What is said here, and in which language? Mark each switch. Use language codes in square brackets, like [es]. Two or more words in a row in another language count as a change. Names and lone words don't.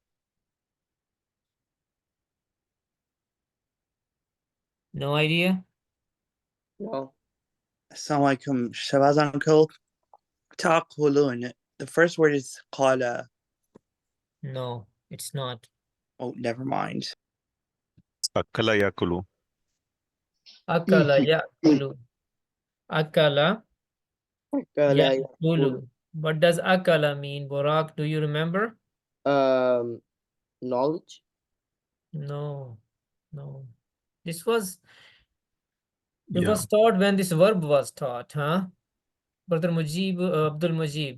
[en] No idea. No. [ar] السلام عليكم, [en] Shabazz uncle. Taqulun. The first word is qala. No, it's not. Oh, never mind. [ar] أكل يأكل. أكل يأكل. أكل أكل يأكل. yakulu. [en] What does akala mean, Burak? Do you remember? Knowledge. No, no. This was it Yeah. was taught when this verb was taught, huh? Brother Mujib, Abdul Mujib.